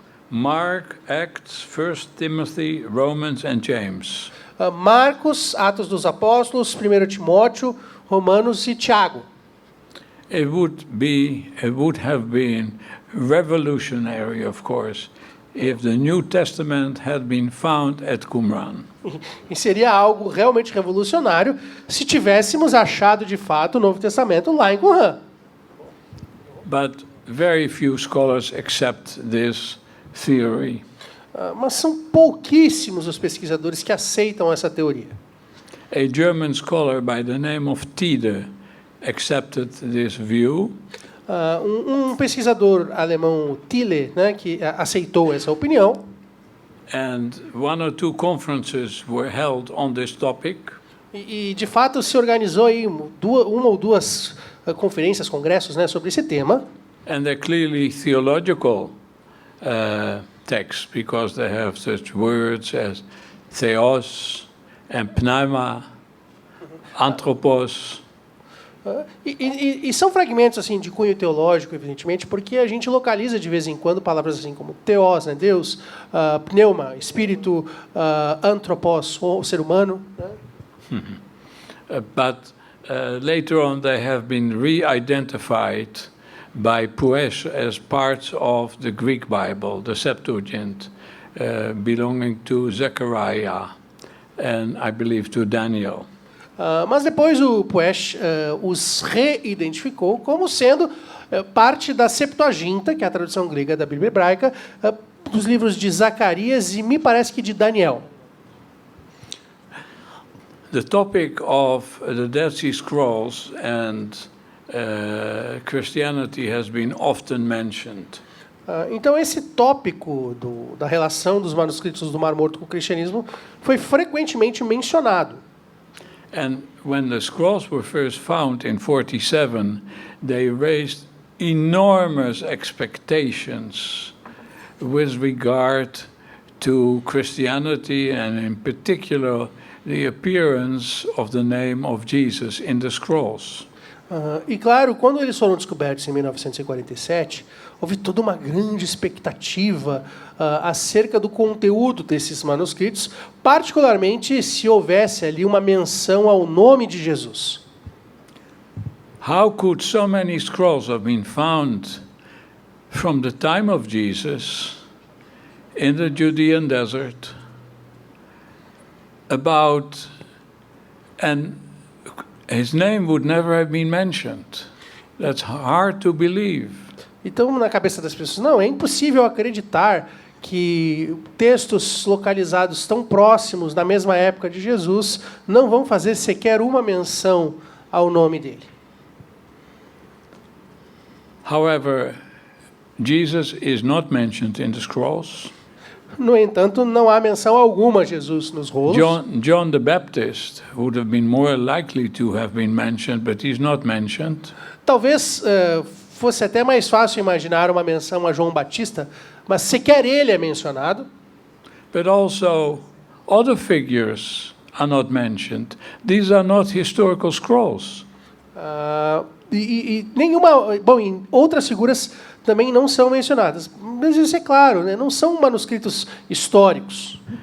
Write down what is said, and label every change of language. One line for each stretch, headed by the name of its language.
English: Mark, Acts, 1 Timothy, Romans and James.
Portuguese: Marcos, Atos dos Apóstolos, 1 Timóteo, Romanos e Tiago.
English: It would have been revolutionary, of course, if the New Testament had been found at Qumran.
Portuguese: E seria algo realmente revolucionário se tivéssemos achado de fato o Novo Testamento lá em Qumran.
English: But very few scholars accept this theory.
Portuguese: Mas são pouquíssimos os pesquisadores que aceitam essa teoria.
English: A German scholar by the name of Tide accepted this view.
Portuguese: Um pesquisador alemão, Thiele, né, que aceitou essa opinião.
English: And one or two conferences were held on this topic.
Portuguese: E de fato se organizou aí uma ou duas conferências, congressos, né, sobre esse tema.
English: And they're clearly theological texts because they have such words as theos and pneuma, anthropos.
Portuguese: E são fragmentos assim de cunho teológico, evidentemente, porque a gente localiza de vez em quando palavras assim como theos, né, Deus, pneuma, espírito, anthropos, o ser humano. Né?
English: But later on they have been re-identified by Puesh as parts of the Greek Bible, the Septuagint, belonging to Zechariah and I believe to Daniel.
Portuguese: Mas depois o Puesh os reidentificou como sendo parte da Septuaginta, que é a tradução grega da Bíblia hebraica, dos livros de Zacarias e me parece que de Daniel.
English: The topic of the Dead Sea Scrolls and Christianity has been often mentioned.
Portuguese: Então esse tópico da relação dos manuscritos do Mar Morto com o cristianismo foi frequentemente mencionado.
English: And when the scrolls were first found in 47, they raised enormous expectations with regard to Christianity and in particular the appearance of the name of Jesus in the scrolls.
Portuguese: E claro, quando eles foram descobertos em 1947, houve toda uma grande expectativa acerca do conteúdo desses manuscritos, particularmente se houvesse ali uma menção ao nome de Jesus.
English: How could so many scrolls have been found from the time of Jesus in the Judean desert and his name would never have been mentioned? That's hard to believe.
Portuguese: Então, na cabeça das pessoas, não, é impossível acreditar que textos localizados tão próximos na mesma época de Jesus não vão fazer sequer uma menção ao nome dele.
English: However, Jesus is not mentioned in the scrolls.
Portuguese: No entanto, não há menção alguma a Jesus nos rolos.
English: John the Baptist would have been more likely to have been mentioned, but he's not mentioned.
Portuguese: Talvez fosse até mais fácil imaginar uma menção a João Batista, mas sequer ele é mencionado.
English: But also, other figures are not mentioned. These are not historical scrolls.
Portuguese: E outras figuras também não são mencionadas. Mas isso é claro, né? Não são manuscritos históricos.